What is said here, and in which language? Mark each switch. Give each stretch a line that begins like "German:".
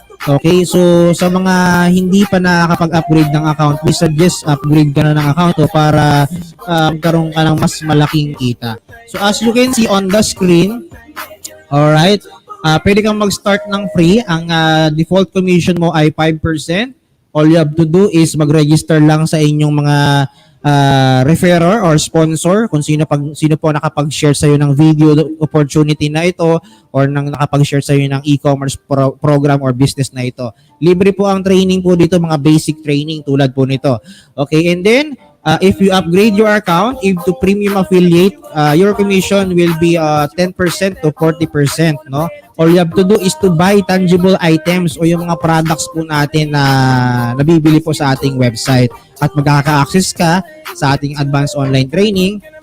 Filipino: Okay, so sa mga hindi pa nakakapag-upgrade ng account,
English: we suggest
Filipino: upgrade ka na ng account para magkaroon ka ng mas malaking kita.
English: So as you can see on the screen, alright,
Filipino: pwede kang mag-start ng free. Ang default commission mo ay 5%.
English: All you have to do is
Filipino: mag-register lang sa inyong mga referrer or sponsor, kung sino po nakapag-share sa iyo ng video opportunity na ito or nang nakapag-share sa iyo ng e-commerce program or business na ito. Libre po ang training po dito, mga basic training tulad po nito.
English: Okay, and then if you upgrade your account into premium affiliate, your commission will be 10% to 40%, no? All you have to do is to buy tangible items
Filipino: o yung mga products po natin na nabibili po sa ating website at magkaka-access ka sa ating advanced online training.